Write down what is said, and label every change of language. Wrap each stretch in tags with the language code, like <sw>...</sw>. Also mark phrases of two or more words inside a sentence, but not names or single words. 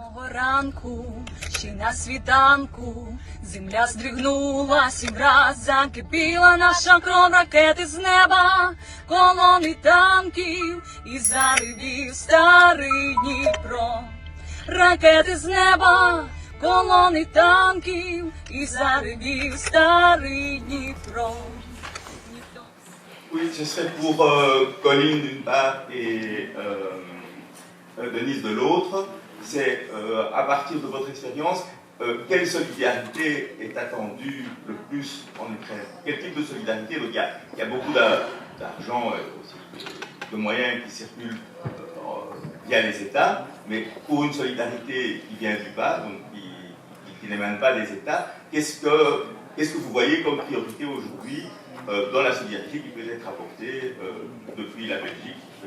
<uk>Ранку, ще на світанку, земля здригнулась і враз закипіла наша кров, ракети з неба, колони танків і заривів старий Дніпро. Ракети з неба, колони танків і заривів старий Дніпро.</uk> <fr>Oui, ce serait pour Colline d'une part et Denise de l'autre. C'est à partir de votre expérience, quelle solidarité est attendue le plus en Ukraine? Quel type de solidarité? Donc, il y a beaucoup d'argent, aussi de moyens qui circulent via les États, mais pour une solidarité qui vient du bas, donc qui n'émane pas des États, qu'est-ce que vous voyez comme priorité aujourd'hui dans la solidarité qui peut être apportée depuis la Belgique?</fr>